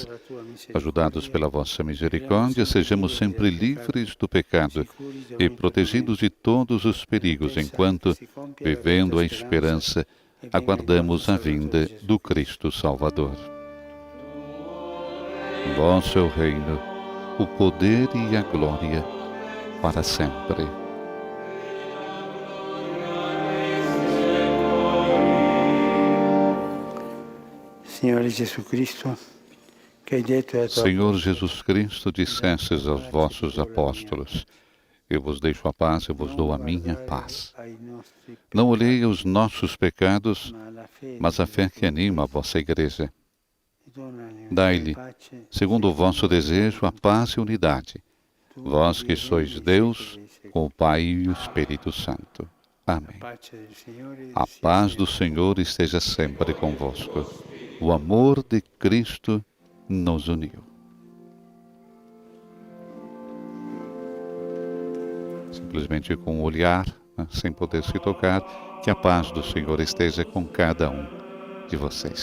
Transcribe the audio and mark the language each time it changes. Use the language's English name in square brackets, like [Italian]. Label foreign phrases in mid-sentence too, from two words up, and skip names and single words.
[Portuguese] Ajudados pela vossa misericórdia, sejamos sempre livres do pecado e protegidos de todos os perigos, enquanto, vivendo a esperança, aguardamos a vinda do Cristo Salvador. Vosso é o reino, o poder e a glória para sempre. [Italian] Signore Gesù Cristo, che hai detto ai tuoi [Portuguese] Senhor Jesus Cristo, dissestes aos vossos apóstolos: eu vos deixo a paz, eu vos dou a minha paz. [Italian] ai nostri [Portuguese] Não olhei os nossos pecados, [Italian] ma alla fede, [Portuguese] mas a fé que anima a vossa igreja. [Italian] donane [Portuguese] Dai-lhe, [Italian] pace, [Portuguese] segundo o vosso desejo, a paz e unidade. Vós que sois Deus, com o Pai e o Espírito Santo. Amém. [Italian] pace del Signore [Portuguese] A [Italian] sia [Portuguese] paz [Italian] sempre [Portuguese] do Senhor esteja sempre convosco. O amor de Cristo nos uniu. Simplesmente com o olhar, né, sem poder se tocar, que a paz do Senhor esteja com cada um de vocês.